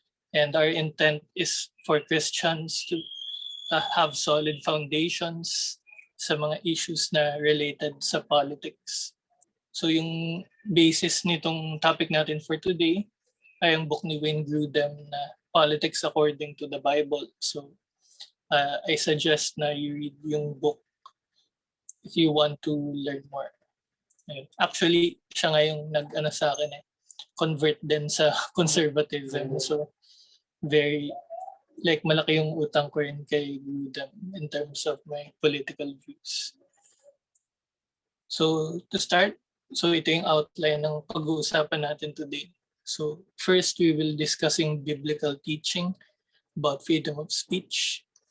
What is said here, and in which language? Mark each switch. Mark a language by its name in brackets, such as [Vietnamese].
[English] And our intent is for Christians to have solid foundations [Filipino] sa mga issues na related sa politics. So, yung basis nitong topic natin for today ay ang book ni Wayne Grudem na Politics According to the Bible. [English] So, I suggest na you read yung book if you want to learn more. [Filipino] Actually, siya nga yung nag-ano sa akin convert din sa conservatism. So, very, malaki yung utang ko rin kay Grudem [English] in terms of my political views. [Filipino] So, to start, ito yung outline ng pag-uusapan natin today. [English] So, first, we will discussing biblical teaching about freedom of speech.